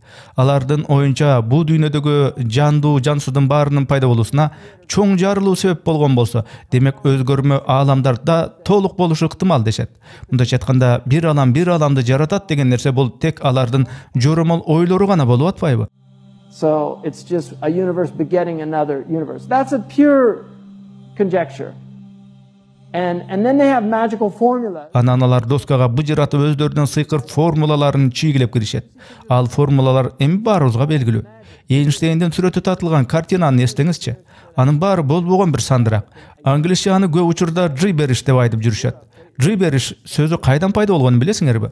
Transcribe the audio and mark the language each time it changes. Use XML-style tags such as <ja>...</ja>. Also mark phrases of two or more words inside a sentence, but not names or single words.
<ky>Алардын оюнча бу дүйнөдөгү жандуу, жансуудун баарынын пайда болуусуна чоң жарылуу себеп болгон болсо, демек өзгөрмө ааламдарда толук болушу ыктымал дешет. Мындайча айтканда, бир аламды жаратат деген нерсе бул тек алардын жоромол ойлору гана болуп атпайбы?</ky> <en>So it's just a universe begetting another universe. That's a pure conjecture. And then they have magical formulas.</en> <ky>Анан алар доскага быжыратып өздөрүнүн сыйкыр формулаларын чийгилеп киришет. Ал формулалар эми баарыбызга белгилүү. Эйнштейндин сүрөтү татылган картинаны эстеңизчи. Анын баары болбогон бир сандырак. Англисче аны көп учурда gibberish деп айтып жүрүшөт. Gibberish сөзү кайдан пайда болгонун билесиңерби?</ky>